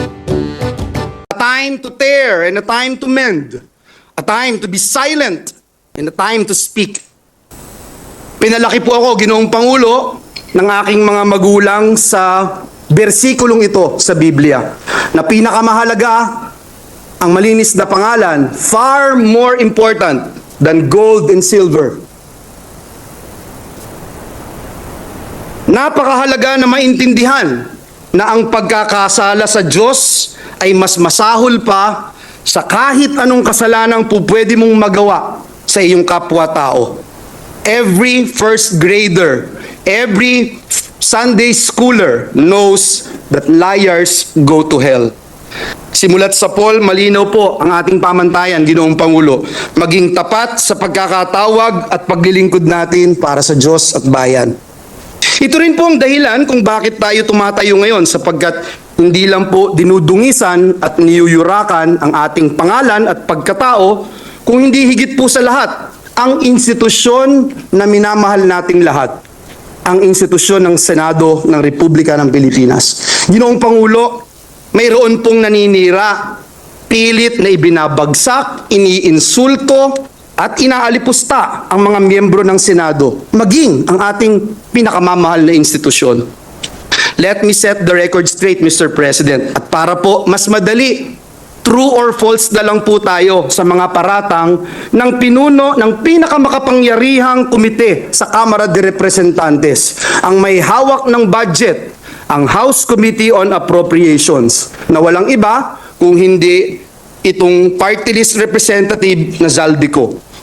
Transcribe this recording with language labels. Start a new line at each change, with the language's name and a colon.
English: A time to tear and a time to mend, a time to be silent and a time to speak.
Filipino: Pinalaki po ako, Ginoong Pangulo, ng aking mga magulang sa bersikulong ito sa Biblia, na pinakamahalaga, ang malinis na pangalan,
English: far more important than gold and silver.
Filipino: Napakahalaga na maintindihan na ang pagkakasala sa Diyos ay mas masahol pa sa kahit anong kasalanang po pwede mong magawa sa iyong kapwa-tao.
English: Every first grader, every Sunday schooler knows that liars go to hell.
Filipino: Simulat sa Paul, malinaw po ang ating pamantayan, Ginoong Pangulo. Maging tapat sa pagkakatawag at paglilingkod natin para sa Diyos at bayan. Ito rin po ang dahilan kung bakit tayo tumatayo ngayon, sapagkat hindi lang po dinudungisan at niyuyurakan ang ating pangalan at pagkatao, kung hindi higit po sa lahat, ang institusyon na minamahal nating lahat, ang institusyon ng Senado ng Republika ng Pilipinas. Ginoong Pangulo, mayroon pong naninira, pilit na ibinabagsak, iniinsulto, at inaalipusta ang mga miyembro ng Senado, maging ang ating pinakamamahal na institusyon.
English: Let me set the record straight, Mr. President.
Filipino: At para po mas madali,
English: true or false
Filipino: na lang po tayo sa mga paratang ng pinuno ng pinakamakapangyarihang komite sa Kamara de Representantes, ang may hawak ng budget, ang House Committee on Appropriations, na walang iba kung hindi itong party list representative na Zaldico.